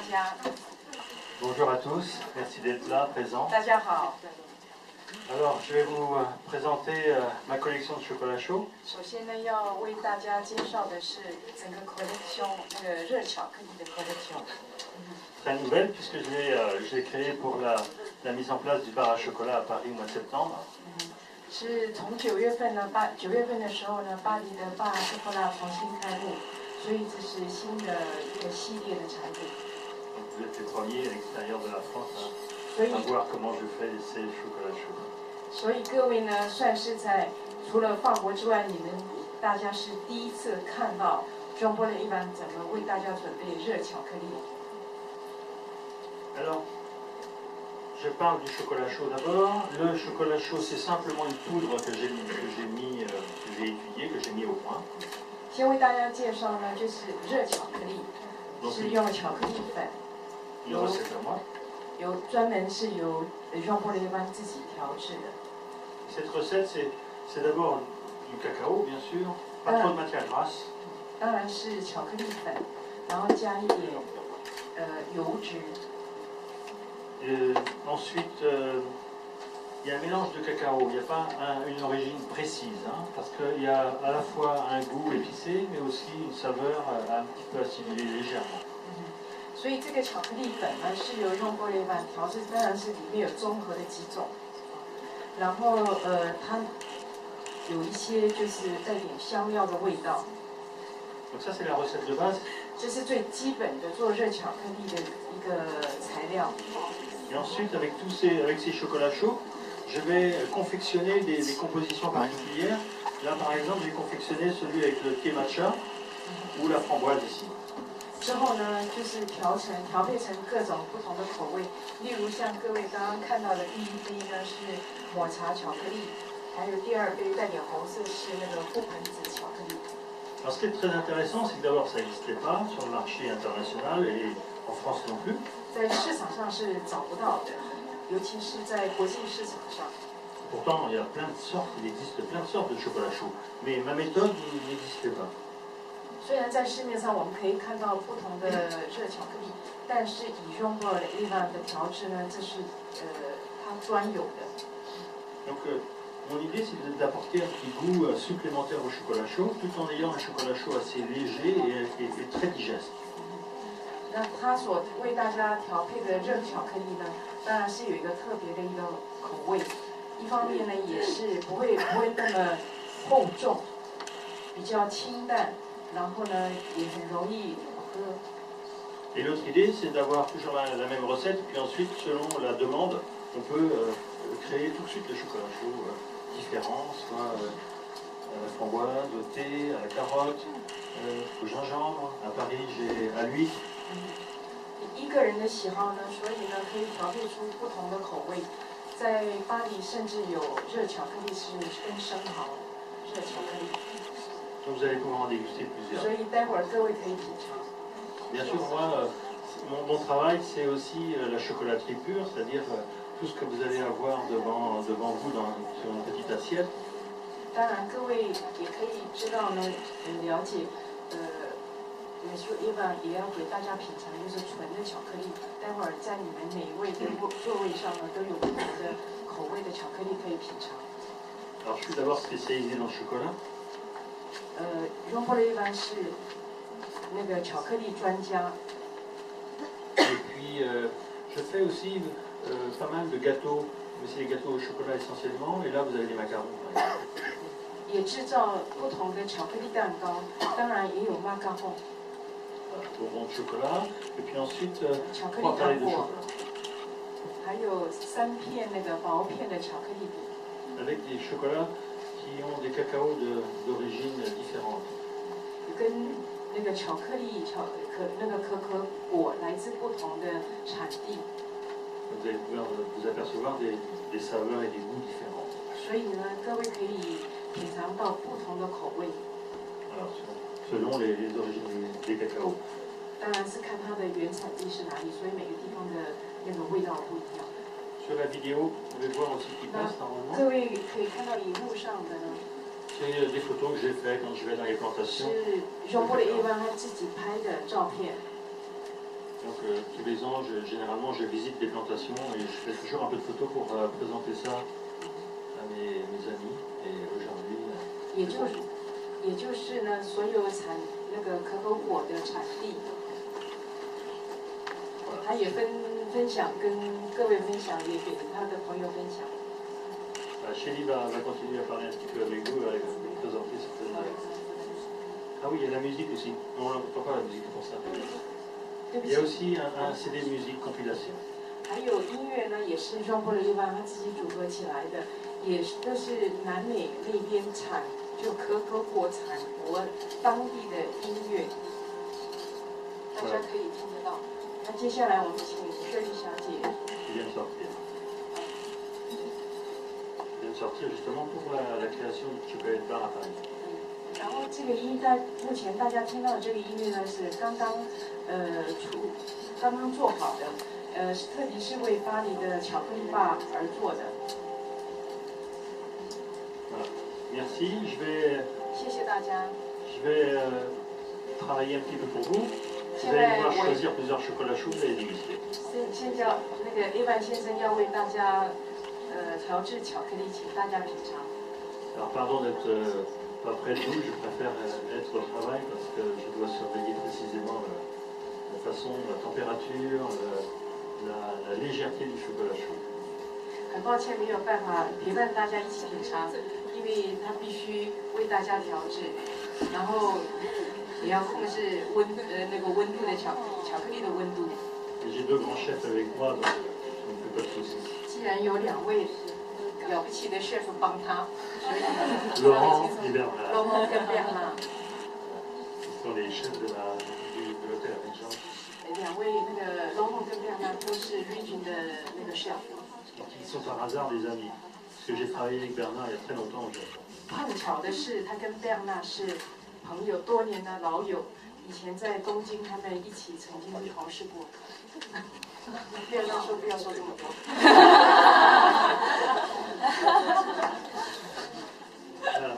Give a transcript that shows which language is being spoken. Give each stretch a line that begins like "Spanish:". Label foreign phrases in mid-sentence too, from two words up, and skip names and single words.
Chinese: 家。
French: Bonjour à tous, merci d'être là, présents.
Chinese: 大家好。
French: Alors, je vais vous présenter ma collection de chocolat chaud.
Chinese: 首先呢，要为大家介绍的是整个 collection 那个热巧克力的 collection。
French: Très nouvelle puisque je l'ai créée pour la mise en place du bar à chocolat à Paris au mois de septembre.
Chinese: 是从9月份呢，9月份的时候呢，巴黎的
French: bar à chocolat
Chinese: 重新开幕，所以这是新的一个系列的产品。
French: Donc, vous êtes les premiers à l'extérieur de la France à voir comment je fais ces chocolats chauds.
Chinese: 所以各位呢，算是在除了法国之外，你们大家是第一次看到 Jean Paul et Yvan 怎么为大家准备热巧克力。
French: Alors, je parle du chocolat chaud d'abord. Le chocolat chaud, c'est simplement une poudre que j'ai étudiée, que j'ai mis au point.
Chinese: 先为大家介绍呢，就是热巧克力，是用巧克力粉，专门是由 Jean Paul et Yvan 自己调制的。
French: Cette recette, c'est d'abord du cacao, bien sûr, pas trop de matière grasse.
Chinese: 当然是巧克力粉，然后加一点油脂。
French: Ensuite, il y a un mélange de cacao. Il n'y a pas une origine précise, hein, parce qu'il y a à la fois un goût épicé, mais aussi une saveur un petit peu acidulée légèrement.
Chinese: 所以这个巧克力粉呢，是由 Jean Paul et Yvan 调制，当然是里面有综合的几种，然后它有一些就是带点香料的味道。
French: Donc ça c'est la recette de base.
Chinese: 这是最基本的做热巧克力的一个材料。
French: Et ensuite, avec ces chocolats chauds, je vais confectionner des compositions particulières. Là, par exemple, j'ai confectionné celui avec le thé matcha ou la framboise ici.
Chinese: 之后呢，就是调配成各种不同的口味，例如像各位刚刚看到的第一杯呢是抹茶巧克力，还有第二杯带点红色是那个覆盆子巧克力。
French: Alors, ce qui est très intéressant, c'est que d'abord, ça n'existait pas sur le marché international et en France non plus.
Chinese: 在市场上是找不到的，尤其是在国际市场上。
French: Pourtant, il existe plein de sortes de chocolat chaud, mais ma méthode n'existait pas.
Chinese: 虽然在市面上我们可以看到不同的热巧克力，但是以 Jean Paul et Yvan 的调制呢，这是它专有的。
French: Donc, mon idée, c'est d'apporter un petit goût supplémentaire au chocolat chaud, tout en ayant un chocolat chaud assez léger et très digeste.
Chinese: 那它所为大家调配的热巧克力呢，当然是有一个特别的一个口味。一方面呢，也是不会那么厚重，比较清淡，然后呢也很容易喝。
French: Et l'autre idée, c'est d'avoir toujours la même recette, puis ensuite, selon la demande, on peut créer tout de suite les chocolats chauds différents, soit à la framboise, au thé, à la carotte, au gingembre. À Paris, j'ai à l'huître.
Chinese: 一个人的喜好呢，所以呢可以调配出不同的口味。在巴黎甚至有热巧克力是跟生蚝热巧克力。
French: Donc vous allez pouvoir en déguster plusieurs.
Chinese: 所以待会儿各位可以品尝。
French: Bien sûr, moi, mon travail, c'est aussi la chocolaterie pure, c'est-à-dire tout ce que vous allez avoir devant vous sur une petite assiette.
Chinese: 当然，各位也可以知道呢，了解，Monsieur Yvan 也要给大家品尝，就是纯的巧克力。待会儿在你们每一位的座位上呢，都有不同的口味的巧克力可以品尝。
French: Alors, je suis d'abord spécialisé dans le chocolat.
Chinese: Jean Paul et Yvan 是那个巧克力专家。
French: Et puis, je fais aussi pas mal de gâteaux, mais c'est les gâteaux au chocolat essentiellement. Et là, vous avez des macarons.
Chinese: 也制造不同的巧克力蛋糕，当然也有 macaron。
French: Bonbons de chocolat, et puis ensuite
Chinese: 巧克力
French: 3 carrés
Chinese: 糖
French: de
Chinese: 果，
French: chocolat.
Chinese: 还有3片那个薄片的巧克力饼。
French: Avec des chocolats qui ont des cacaos d'origine différente.
Chinese: 跟那个巧克力那个可可果来自不同的产地。
French: Vous allez pouvoir vous apercevoir des saveurs et des goûts différents.
Chinese: 所以呢，各位可以品尝到不同的口味。
French: Alors, selon les origines des cacaos.
Chinese: 当然是看它的原产地是哪里，所以每个地方的那个味道不一样。
French: Sur la vidéo, vous pouvez voir aussi qui passe normalement.
Chinese: 各位可以看到荧幕上的呢。
French: C'est des photos que j'ai faites quand je vais dans les plantations.
Chinese: 是Jean Paul et Yvan他自己拍的照片。
French: Donc tous les ans, généralement, je visite des plantations et je fais toujours un peu de photos pour présenter ça à mes amis. Et aujourd'hui,
Chinese: 也就是呢，所有产那个可口果的产地，他也分享跟各位分享，也给他的朋友分享。
French: Chélie va continuer à parler un petit peu avec vous, avec présenter certaines. Ah oui, il y a la musique aussi. Non, on n'entend pas la musique pour ça. Il y a aussi un CD musique compilation.
Chinese: 还有音乐呢，也是 Jean-Paul Yvan 他自己组合起来的，也是都是南美那边就可口果产国当地的音乐，大家可以听得到。那接下来我们请雪莉小姐。
French: Qui vient de sortir. Qui vient de sortir justement pour la création du chocolat bar à Paris.
Chinese: 然后这个目前大家听到的这个音乐呢，是刚刚做好的，特别是为巴黎的巧克力吧而做的。
French: Merci,
Chinese: 谢谢大家。
French: Je vais travailler un petit peu pour vous. Vous allez pouvoir choisir plusieurs chocolats chauds et les déguster.
Chinese: 现在那个 Evan 先生要为大家调制巧克力，请大家品尝。
French: Alors pardon d'être pas près de vous, je préfère être au travail parce que je dois surveiller précisément la façon, la température, la légèreté du chocolat chaud.
Chinese: 很抱歉没有办法陪伴大家一起品尝，因为他必须为大家调制，然后也要控制那个温度的巧克力的温度。
French: J'ai deux grands chefs avec moi, donc on ne peut pas de soucis.
Chinese: 既然有2位了不起的 chef 帮他，所以
French: Laurent et Bernard.
Chinese: Laurent 跟 Bernard，
French: Ce sont les chefs de l'hôtel Regent.
Chinese: 2位那个 Laurent 跟 Bernard 都是 Regent 的那个 chef。
French: Ils sont par hasard des amis. Parce que j'ai travaillé avec Bernard il y a très longtemps au Japon.
Chinese: 碰巧的是，他跟 Bernard 是朋友，多年的老友，以前在东京他们一起曾经同事过。不要说这么多。
French: Voilà.